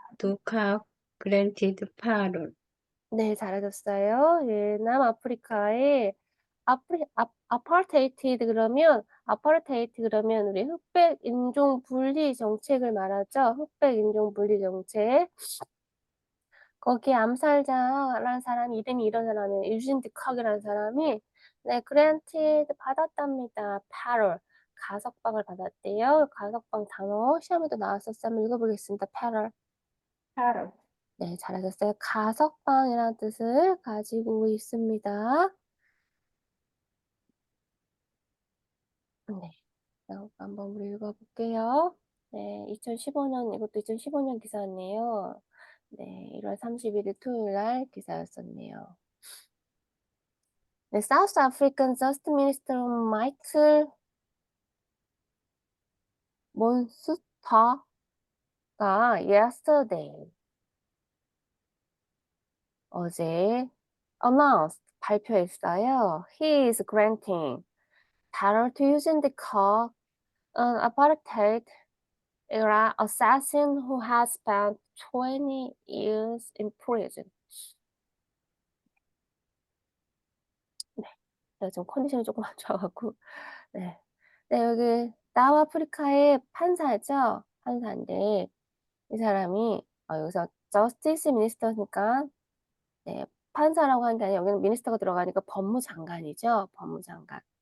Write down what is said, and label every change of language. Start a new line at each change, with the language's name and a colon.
English: 두카 granted parole.
Korean: 네, 잘하셨어요. 예, 남아프리카의 아파르테이트 그러면 우리 흑백 인종 분리 정책을 말하죠. 흑백 인종 분리 정책. 거기에 암살자라는 사람이 이름이 이런 사람이에요. 유진 디컥이라는 사람이 네, 그랜티드 받았답니다. 8월 가석방을 받았대요. 가석방 단어 시험에도 나왔었어요. 한번 읽어보겠습니다. 8월.
English: Parole.
Korean: 네, 잘하셨어요. 가석방이라는 뜻을 가지고 있습니다. 네, 한번 우리 읽어볼게요. 네, 2015년 이것도 2015년 기사네요. 네, 1월 31일 토요일 날 기사였었네요. 네, South African Justice Minister 마이클 몬스터가 yesterday 어제 announced 발표했어요.
English: He is granting parole to Eugene Dekock, an apartheid era assassin who has spent 20 years in prison.
Korean: 네, 제가 좀 컨디션이 조금 안 좋아갖고 네, 네 여기 남아프리카의 판사죠. 판사인데 이 사람이 여기서 저스티스 미니스터니까 네, 판사라고 하는 게 아니라 여기는 미니스터가 들어가니까 법무장관이죠. 법무장관.